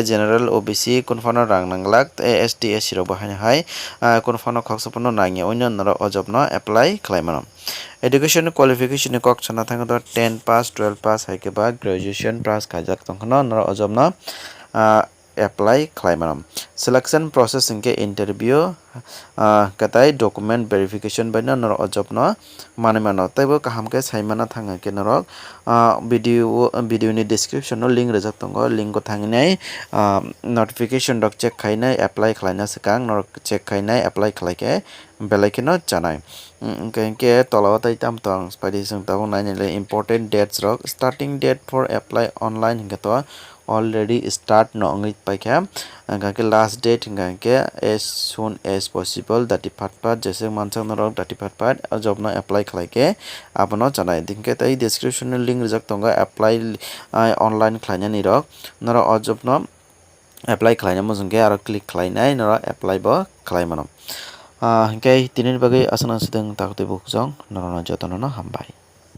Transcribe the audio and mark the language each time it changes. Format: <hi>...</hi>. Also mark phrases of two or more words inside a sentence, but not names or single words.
<en>general OBC</en> <trp>kunfano rang nanglak ST SC rok bahai hai kunfano khoksopono nangya oino noro ojob no apply khlaimano</trp> <en>education qualification</en> <trp>ni kok chana thango 10 pass 12 pass haike ba</trp> <en>graduation pass</en> <trp>khaijak tongkhano noro ojob no apply khlaimano</trp> <en>selection process</en> <trp>hingke interview katai</trp> <en>document verification</en> <trp>baino noro ojob no manimano taibo kaham ke saimana thanga ke norok video ni description no link rejak tongo link ko thanginai notification rok check khainai apply khlaina sikang norok check khainai apply khlaike belai ke no janai ke tola tai tam tong spadi sung tabung nainile</trp> <en>important dates</en> <trp>rok</trp> <en>starting date for apply online</en> <trp>hingka to already start no ongit paikha hingka</trp> <en>last date</en> <trp>hingka</trp> <en>as soon as possible</en> <trp>dati phatpat jese mansang norok dati phatpat job no apply khlaike abono janai dingke tai</trp> <en>description link</en> <trp>rijak tongo</trp> <en>apply online</en> <trp>khlaina ni rok noro o job no apply khlaina mojongke aro click khlainai noro apply bo khlaimano hingke tini bagai asana sidang takute bukjong noro jotono no hambai।</trp>